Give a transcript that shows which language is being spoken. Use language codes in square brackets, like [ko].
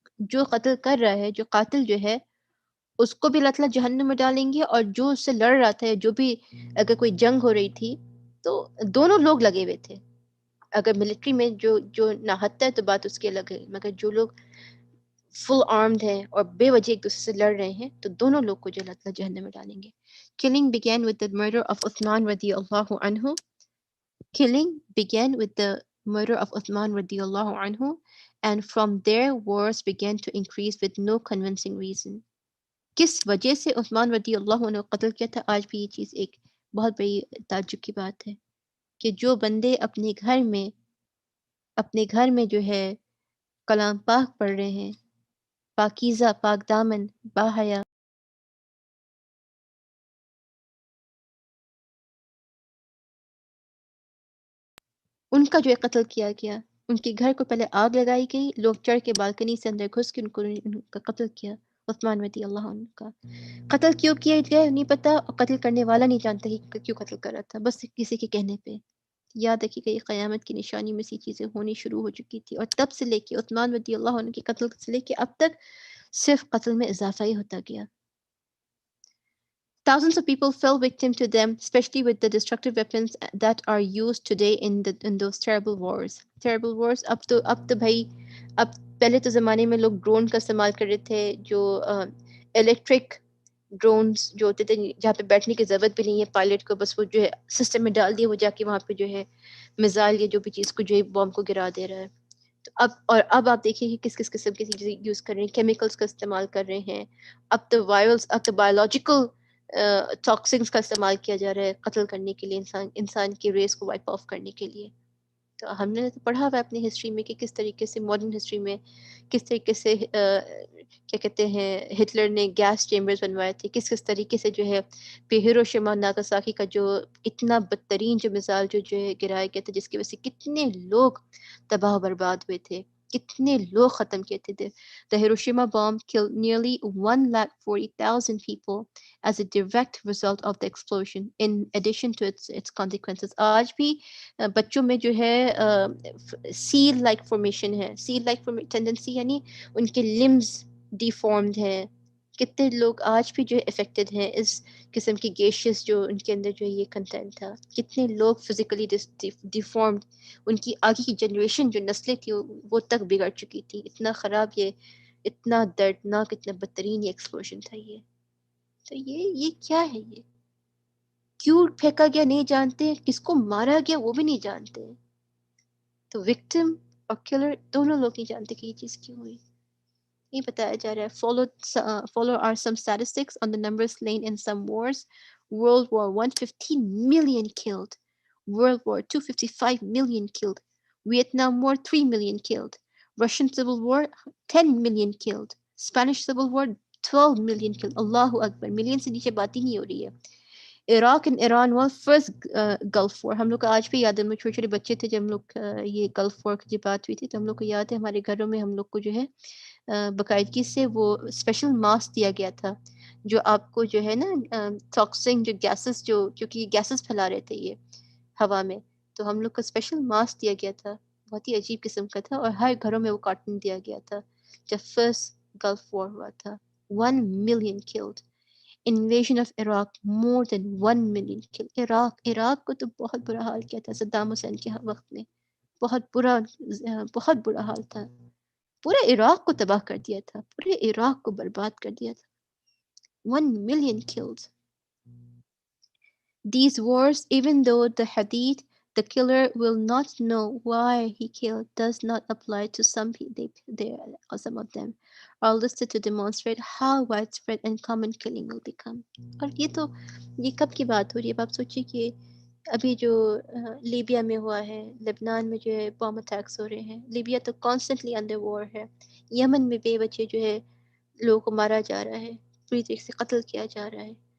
[ur] جو قتل کر رہا ہے، جو قاتل جو ہے، اس کو بھی اللہ تعالیٰ جہنم میں ڈالیں گے، اور جو اس سے لڑ رہا تھا، جو بھی اگر کوئی جنگ ہو رہی تھی تو دونوں لوگ لگے ہوئے تھے. اگر ملٹری میں جو ناحق ہے تو بات اس کی الگ ہے، مگر جو لوگ فل آرمڈ ہیں اور بے وجہ ایک دوسرے سے لڑ رہے ہیں تو دونوں لوگ کو جو اللہ تعالیٰ جہنم میں ڈالیں گے. [en] Killing began with the murder of Uthman radiallahu anhu. Killing began with the murder of Uthman radiallahu anhu, and from there wars began to increase with no convincing reason. [ur] کس وجہ سے عثمان رضی اللہ عنہ قتل کیا تھا؟ آج بھی یہ چیز ایک بہت بڑی تعجب کی بات ہے کہ جو بندے اپنے گھر میں جو ہے کلام پاک پڑھ رہے ہیں، پاکیزہ، پاک دامن، باحیا، ان کا جو ہے قتل کیا گیا. ان کے گھر کو پہلے آگ لگائی گئی، لوگ چڑھ کے بالکنی سے اندر گھس کے ان کا قتل کیا. عثمان رضی اللہ عنہ کا قتل کیوں کیا گیا نہیں پتا، اور قتل کرنے والا نہیں جانتا کہ کیوں قتل کر رہا تھا، بس کسی کے کہنے پہ. یاد رکھیے کہ یہ قیامت کی نشانی میں سی چیزیں ہونی شروع ہو چکی تھی، اور تب سے لے کے عثمان رضی اللہ عنہ کے قتل سے لے کے اب تک صرف قتل میں اضافہ ہی ہوتا گیا. [en] Thousands of people fell victim to them, especially with the destructive weapons that are used today in those terrible wars. Terrible wars. [ur] اب تو بھائی، اب پہلے تو زمانے میں لوگ ڈرون کا استعمال کر رہے تھے، جو الیکٹرک ڈرونز جو ہوتے تھے جہاں پہ بیٹھنے کی ضرورت بھی نہیں ہے پائلٹ کو، بس وہ جو ہے سسٹم میں ڈال دیا، وہ جا کے وہاں پہ جو ہے میزائل یا جو بھی چیز کو جو ہے بام کو گرا دے رہا ہے. تو اب آپ دیکھیں کہ کس قسم کی چیزیں یوز کر رہے ہیں، کیمیکلز کا استعمال کر رہے ہیں. اب تو وائرلز، اب تو بایولوجیکل ٹاکسنس کا استعمال کیا جا رہا ہے قتل کرنے کے لیے، انسان کی ریس کو وائپ آف کرنے کے لیے. تو ہم نے تو پڑھا ہوا ہے اپنی ہسٹری میں کہ کس طریقے سے ماڈرن ہسٹری میں کس طریقے سے کیا کہتے ہیں ہٹلر نے گیس چیمبرز بنوائے تھے، کس طریقے سے جو ہے پہ ہیروشیما ناگاساکی کا جو اتنا بدترین جو مثال جو ہے گرایا گیا تھا، جس کی وجہ سے کتنے لوگ تباہ و برباد ہوئے تھے، کتنے لوگ ختم کیے تھے. [en] The Hiroshima bomb killed nearly 140,000 people as a direct result of the explosion, in addition to its consequences. [ur] آج بھی بچوں میں جو ہے سیل لائک فارمیشن ہے، سیل لائک ٹینڈنسی، یعنی ان کے لمز ڈیفارمڈ ہیں. کتنے لوگ آج بھی جو ہے افیکٹڈ ہیں اس قسم کی گیشز جو ان کے اندر جو ہے یہ کنٹینٹ تھا. کتنے لوگ فزیکلی ڈیفارمڈ، ان کی آگے کی جنریشن جو نسلیں تھی وہ تک بگڑ چکی تھی. اتنا خراب، یہ اتنا دردناک، اتنا بدترین یہ ایکسپلوژن تھا. تو یہ کیا ہے؟ یہ کیوں پھینکا گیا نہیں جانتے، کس کو مارا گیا وہ بھی نہیں جانتے. تو وکٹم اور کلر دونوں لوگ نہیں جانتے کہ یہ چیز کیوں ہوئی. یہ بتایا جا رہا ہے. [en] Follow are some statistics on the numbers slain in some wars. World War I, 15 million killed. World War II, 55 million killed. Vietnam War, 3 million killed. Russian Civil War, 10 million killed. Spanish Civil War, 12 million killed. [ar] Allahu Akbar. [ur] Million سے نیچے بات ہی نہیں ہو رہی ہے. [en] Iraq and Iran war first gulf war. [ur] ہم لوگ کو آج بھی یاد ہے، ہم لوگ چھوٹے چھوٹے بچے تھے جب ہم لوگ یہ گلف وار کی بات ہوئی تھی، تو ہم لوگ کو یاد ہے ہمارے گھروں میں ہم لوگ کو جو ہے باقاعدگی سے وہ اسپیشل ماسک دیا گیا تھا جو آپ کو جو ہے نا ٹاکسنگ جو گیسز جو کیونکہ یہ گیسز پھیلا رہے تھے یہ ہوا میں، تو ہم لوگ کو اسپیشل ماسک دیا گیا تھا، بہت ہی عجیب قسم کا تھا، اور ہر گھروں میں وہ کارٹن دیا گیا تھا جب فرسٹ گلف وار ہوا تھا. [en] 1 million killed. Invasion of Iraq more than 1 million killed. [ur] Iraq کو تو بہت برا حال کیا تھا صدام حسین کے وقت میں، بہت برا حال تھا. پورے عراق کو تباہ کر دیا تھا، پورے عراق کو برباد کر دیا تھا. [en] 1 million killed. These wars, even though the hadith, the killer will not know why he killed, does not apply to some or some of them, are listed to demonstrate how widespread and common killing will become. [ur] اور یہ کب کی بات ہو رہی ہے؟ اب آپ سوچیے کہ ابھی جو لیبیا میں ہوا ہے، لبنان میں جو ہے بام اٹیکس ہو رہے ہیں، لیبیا تو کانسٹنٹلی انڈر وار ہے، یمن میں بے بچے جو ہے لوگوں کو مارا جا رہا ہے، پوری طریقے سے قتل کیا جا رہا ہے.